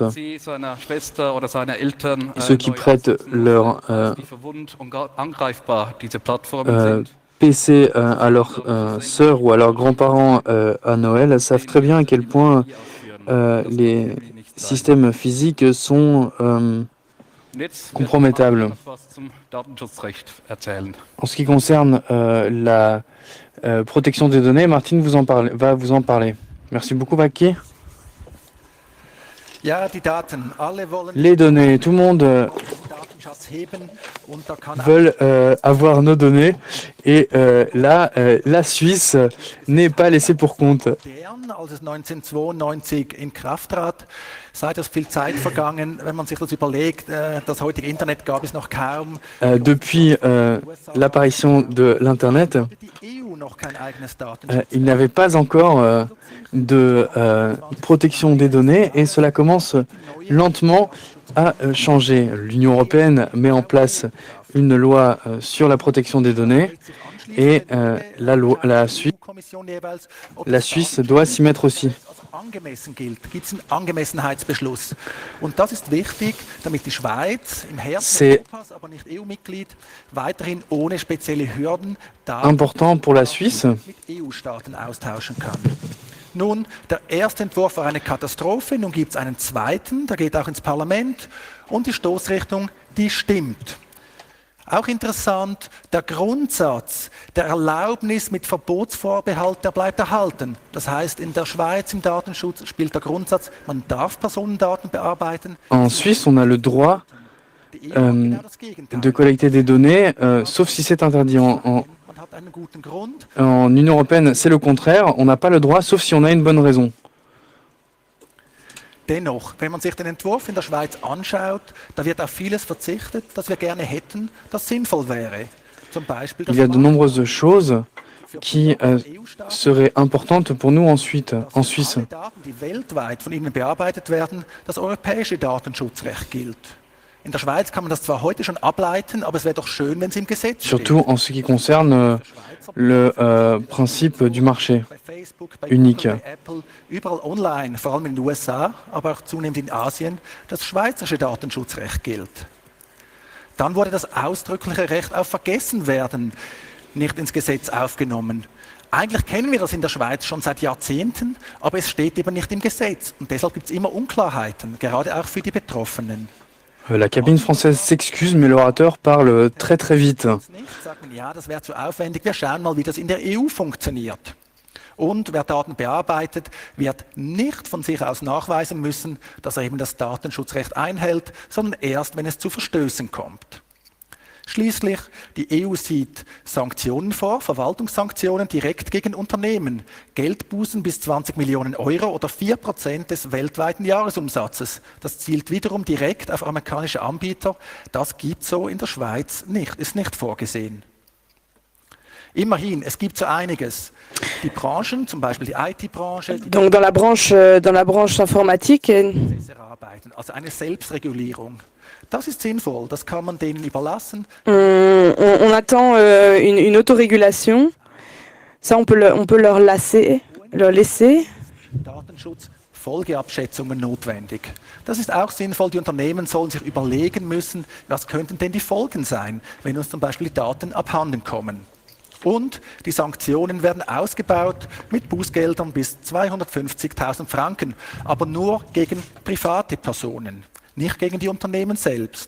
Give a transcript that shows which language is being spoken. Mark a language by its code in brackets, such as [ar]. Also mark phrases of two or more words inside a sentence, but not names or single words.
[fr] Et ceux qui prêtent leur PC à leurs sœurs ou à leurs grands-parents à Noël savent très bien à quel point les systèmes physiques sont compromettables. En ce qui concerne la protection des données, Martine va vous en parler. Merci beaucoup, Vaki. [de] Ja, die Daten. Alle wollen [fr] Les données, tout le monde veulent avoir nos données et là, la Suisse n'est pas laissée pour compte. [de] Als es 1992 in Kraft trat, sei das viel Zeit vergangen, wenn man sich das überlegt, das heutige Internet gab es noch kaum. [fr] Depuis l'apparition de l'Internet, [de] Die EU noch kein eigenes Datenschutz. [fr] il n'y avait pas encore de protection des données et cela commence lentement à changer. L'Union européenne met en place une loi sur la protection des données et la Suisse doit s'y mettre aussi. [de] Angemessen gilt, gibt es einen Angemessenheitsbeschluss. Und das ist wichtig, damit die Schweiz im Herzen Europas, aber nicht EU-Mitglied, weiterhin ohne spezielle Hürden [fr] important pour la Suisse. [de] Mit EU-Staaten austauschen kann. Nun, der erste Entwurf war eine Katastrophe, nun gibt es einen zweiten, der geht auch ins Parlament und die Stoßrichtung, die stimmt. Auch interessant, der Grundsatz der Erlaubnis mit Verbotsvorbehalt, der bleibt erhalten. Das heißt, in der Schweiz im Datenschutz spielt der Grundsatz, man darf Personendaten bearbeiten. [fr] En Suisse, on a le droit de collecter des données, sauf si c'est interdit. En Union européenne, c'est le contraire. On n'a pas le droit, sauf si on a une bonne raison. [de] Dennoch, wenn man sich den Entwurf in der Schweiz anschaut, da wird auf vieles verzichtet, das wir gerne hätten, das sinnvoll wäre. Zum Beispiel [fr] Il y a de nombreuses choses qui seraient importantes pour nous ensuite, en Suisse. [de] Alle Daten, die weltweit von Ihnen bearbeitet werden, das europäische Datenschutzrecht gilt. In der Schweiz kann man das zwar heute schon ableiten, aber es wäre doch schön, wenn es im Gesetz steht. [fr] Surtout en ce qui concerne le principe du marché [de] Bei Facebook, bei [fr] unique. [de] Google, bei Apple, überall online, vor allem in den USA, aber auch zunehmend in Asien, das schweizerische Datenschutzrecht gilt. Dann wurde das ausdrückliche Recht auf Vergessenwerden nicht ins Gesetz aufgenommen. Eigentlich kennen wir das in der Schweiz schon seit Jahrzehnten, aber es steht eben nicht im Gesetz. Und deshalb gibt es immer Unklarheiten, gerade auch für die Betroffenen. [fr] La cabine française s'excuse, mais l'orateur parle très très vite. [de] Sagt man, ja, das wäre zu aufwendig, wir schauen mal, wie das in der EU funktioniert. Und wer Daten bearbeitet, wird nicht von sich aus nachweisen müssen, dass er eben das Datenschutzrecht einhält, sondern erst, wenn es zu Verstößen kommt. Schließlich, die EU sieht Sanktionen vor, Verwaltungssanktionen direkt gegen Unternehmen, Geldbußen bis 20 Millionen Euro oder 4% des weltweiten Jahresumsatzes. Das zielt wiederum direkt auf amerikanische Anbieter. Das gibt es so in der Schweiz nicht, ist nicht vorgesehen. Immerhin, es gibt so einiges. Die Branchen, zum Beispiel die IT-Branche, die [fr] Donc dans la branche informatique, [de] besser arbeiten, also eine Selbstregulierung. Das ist sinnvoll, das kann man denen überlassen. [fr] on attend une autorégulation. Ça, on peut leur laisser. [de] Datenschutz, Folgeabschätzungen notwendig. Das ist auch sinnvoll. Die Unternehmen sollen sich überlegen müssen, was könnten denn die Folgen sein, wenn uns zum Beispiel die Daten abhanden kommen. Und die Sanktionen werden ausgebaut mit Bußgeldern bis 250.000 Franken, aber nur gegen private Personen, nicht gegen die Unternehmen selbst.